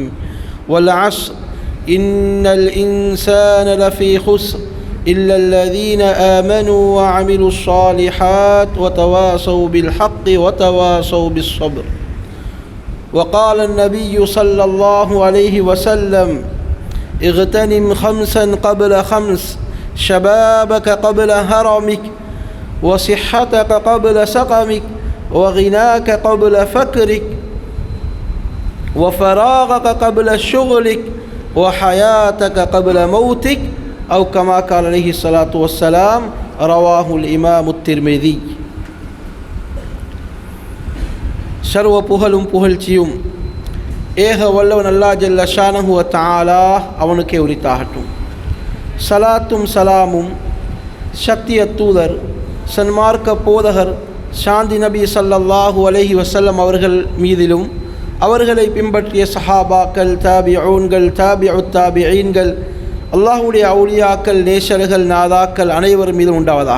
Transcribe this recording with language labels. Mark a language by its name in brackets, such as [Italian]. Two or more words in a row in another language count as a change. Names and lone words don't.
[Arabic] والعصر إن الإنسان لفي خسر إلا الذين آمنوا وعملوا الصالحات وتواصوا بالحق وتواصوا بالصبر وقال النبي صلى الله عليه وسلم اغتنم خمسا قبل خمس شبابك قبل هرمك وصحتك قبل سقمك وغناك قبل فقرك وفراغك قبل شغلك وحياتك قبل موتك أو كما قال عليه الصلاة والسلام رواه الإمام الترمذي. [Tamil] சர்வ புகழும் புகழ்ச்சியும் ஏக வல்லவன் அல்லாஹ் [Arabic] جل شأنه وتعالى [Tamil] அவனுக்கே உரித்தாகட்டும். சலாத்தும் சலாமும் சத்திய தூதர் சன்மார்க்க போதகர் சாந்தி நபி [Arabic] صلى الله عليه وسلم [Tamil] அவர்கள் மீதிலும் அவர்களை பின்பற்றிய சஹாபாக்கள் தாபிஊன்கள் தாபிஉத் தாபிஈன்கள் அல்லாஹ்வுடைய அவுலியாக்கள் நேசர்கள் நாதாக்கள் அனைவர் மீதும் உண்டாவதாக.